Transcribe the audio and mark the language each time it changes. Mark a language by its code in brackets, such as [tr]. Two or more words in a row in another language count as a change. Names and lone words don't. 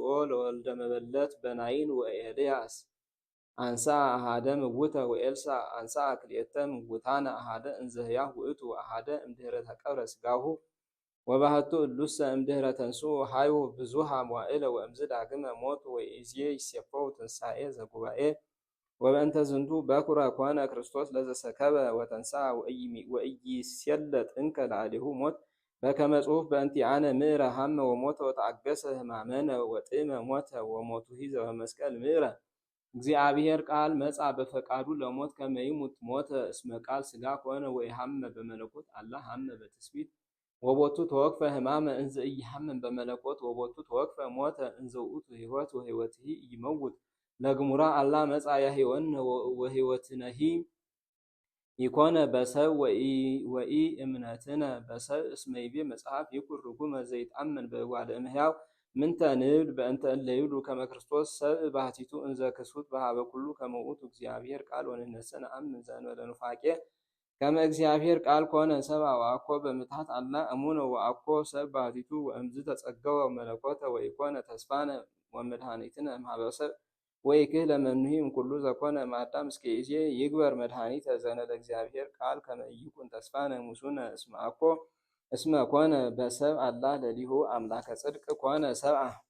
[gez] ለወልደ መበለት በናይን ወኤልያስ አንሳ አሃደ ምውተ ወኤልሳዕ አንሳ ክልኤተ ምውታነ አሃደ እንዘ ሕያው ውእቱ አሃደ እምድኅረ ተቀብረ ሥጋሁ ወባሕቱ እሉሰ እምድኅረ ተንሥኡ ሀዩ ብዙኃ መዋዕለ ወእምዝ ዳግመ ሞቱ ወኢዜ ይሴፈው ትንሣኤ ዘጉባኤ ወበእንተ ዝንቱ በኵረ ኮነ ክርስቶስ ለዘሰከበ ወተንሥአ ወኢይሴለጥ እንከ ላዕሌሁ ሞት በከመ ጽሑፍ በእንቲአነ ምዕረ ሀመ ወሞተ ወተአገሰ ሕማመነ ወጥዕመ ሞተ ወሞቱሂ ዘበመስቀል ምዕረ። እግዚአብሔር ቃል መጻ በፈቃዱ ለሞት ከመ ይሙት ሞተ እስመ ቃል ሥጋ ኮነ ወኢሐመ በመለኮት አላ ሐመ በትስብእት ወቦቱ ተወክፈ ሕማመ እንዘ ኢሐመም በመለኮት ወቦቱ ተወክፈ ሞተ እንዘ ውእቱ ሕይወት ወሕይወትሂ ኢይመውት ለግሙራ አላ መጻ ያሕይወነ ወሕይወትነሂ ኢኮነ በሰብ ወኢ እምነትነ በሰብ እስመ ይቤ መጽሐፍ ይኩን ርጉመ ዘይትአመን በእጓለ እመሕያው ምንተ ንብል በእንተ እለ ይብሉ ከመ ክርስቶስ ሰብእ ባሕቲቱ እንዘ ክሱት በኀበ ኩሉ ከመ ውእቱ እግዚአብሔር ቃል ወንሕነሰ ነአምን ዘእንበለ ኑፋቄ ከመ እግዚአብሔር ቃል ኮነ ሰብአ ወአኮ በምትሐት አላ እሙነ ወአኮ ሰብእ ባሕቲቱ ወእምዝ ተጸገወ መለኮተ ወኢኮነ ተስፋነ ወመድኃኒትነ እምኀበ ሰብእ ወኢክህለ መኑሂ እምኩሉ ዘኮነ እምአዳም እስከ ይእዜ ይግበር መድኃኒተ ዘእንበለ እግዚአብሔር ቃል ከመ ኢይኩን ተስፋነ ሙሱነ እስመ ኮነ በሰብእ አላ ለሊሁ አምላከ ጽድቅ ኮነ ሰብአ።